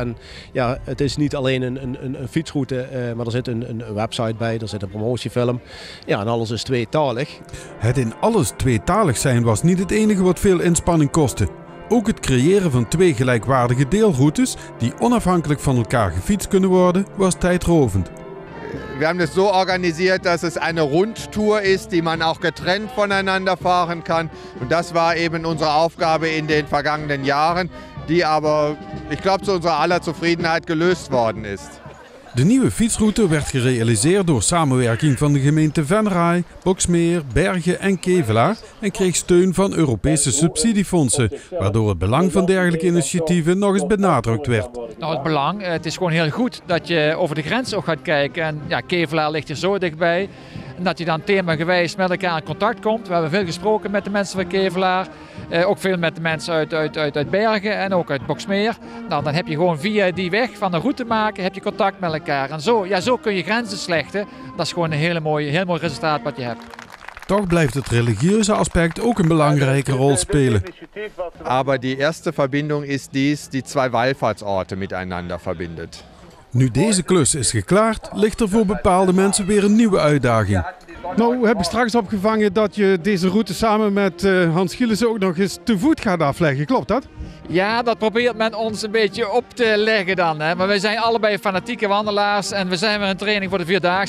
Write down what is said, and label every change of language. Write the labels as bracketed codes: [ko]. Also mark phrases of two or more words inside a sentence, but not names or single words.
[nl] En het is niet alleen een fietsroute, maar er zit een website bij, er zit een promotiefilm. Ja, en alles is tweetalig. Het in alles tweetalig zijn was niet het enige wat veel inspanning kostte. Ook het creëren van 2 gelijkwaardige deelroutes die onafhankelijk van elkaar gefietst kunnen worden, was tijdrovend. [de] Wir haben das so organisiert, dass es eine Rundtour ist, die man auch getrennt voneinander fahren kann. Und das war eben unsere Aufgabe in den vergangenen Jahren, die aber, ich glaube, zu unserer aller Zufriedenheit gelöst worden ist. [nl] De nieuwe fietsroute werd gerealiseerd door samenwerking van de gemeente Venray, Boxmeer, Bergen en Kevelaar en kreeg steun van Europese subsidiefondsen, waardoor het belang van dergelijke initiatieven nog eens benadrukt werd. Nou, het belang, het is gewoon heel goed dat je over de grens ook gaat kijken. En Kevelaar ligt hier zo dichtbij. En dat je dan themagewijs met elkaar in contact komt. We hebben veel gesproken met de mensen van Kevelaar. Ook veel met de mensen uit Bergen en ook uit Boxmeer. Nou, dan heb je gewoon via die weg van een route maken, heb je contact met elkaar. En zo kun je grenzen slechten. Dat is gewoon een heel mooi resultaat wat je hebt. Toch blijft het religieuze aspect ook een belangrijke rol spelen. [de] Aber die erste Verbindung ist dies, die 2 Wallfahrtsorte miteinander verbindet. [nl] Nu deze klus is geklaard, ligt er voor bepaalde mensen weer een nieuwe uitdaging. Nou, heb ik straks opgevangen dat je deze route samen met Hans Gielissen ook nog eens te voet gaat afleggen. Klopt dat? Ja, dat probeert men ons een beetje op te leggen dan. Hè. Maar wij zijn allebei fanatieke wandelaars en we zijn weer in training voor de 4-daagse.